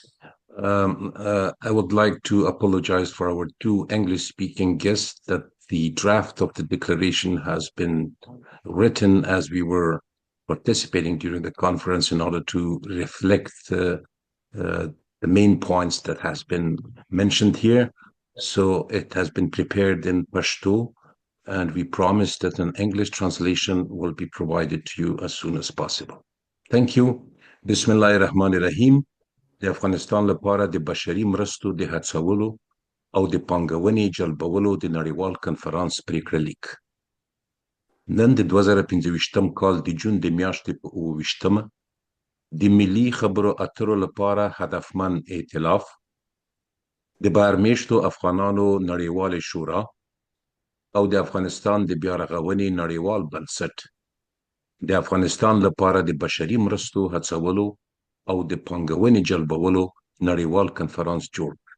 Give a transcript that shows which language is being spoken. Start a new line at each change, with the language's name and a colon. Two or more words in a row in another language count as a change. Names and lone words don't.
English: I would like to apologize for our two English-speaking guests that the draft of the declaration has been written as we were participating during the conference in order to reflect the main points that has been mentioned here. So it has been prepared in Pashto, and we promise that an English translation will be provided to you as soon as possible. Thank you.
Arabic: بسم الله الرحمن الرحيم.
Pashto: د افغانستان لپاره د بشري مرستو د هڅولو او د پانګونې جلبولو د نړیوال کنفرانس پریکړه لیک. نن د 2025 کال د جون د میاشتې په 28مه د ملي خبرو اترو لپاره هدفمند ائتلاف د بهرمیشتو افغانانو نړیوال شورا او د افغانستان د بیارغونې نړیوال بنسټ د افغانستان لپاره د بشري مرستو هڅولو او د پانګونې جلبولو نړیوال کنفرانس جوړ.